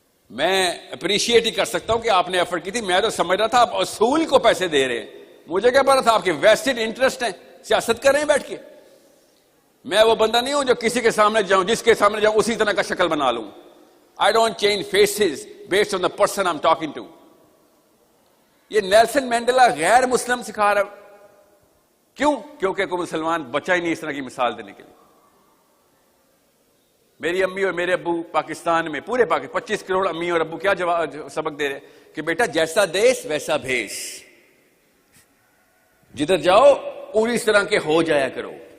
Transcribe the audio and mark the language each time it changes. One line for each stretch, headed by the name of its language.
Urdu: میں اپریشیٹ ہی کر سکتا ہوں کہ آپ نے ایفرٹ کی تھی. میں تو سمجھ رہا تھا آپ اصول کو پیسے دے رہے ہیں, مجھے کیا پتا تھا آپ کے ویسٹڈ انٹرسٹ ہیں, سیاست کر رہے ہیں بیٹھ کے. میں وہ بندہ نہیں ہوں جو کسی کے سامنے جاؤں, جس کے سامنے جاؤں اسی طرح کا شکل بنا لوں.
English: I don't change faces based on the person I'm talking to.
Urdu: یہ نیلسن مینڈیلا غیر مسلم سکھا رہا. کیوں؟ کیونکہ کوئی مسلمان بچا ہی نہیں اس طرح کی مثال دینے کے لیے. میری امی اور میرے ابو پاکستان میں, پورے پاکستان 25 کروڑ امی اور ابو کیا سبق دے رہے کہ بیٹا جیسا دیس ویسا بھیس, جدھر جاؤ پوری اس طرح کے ہو جایا کرو.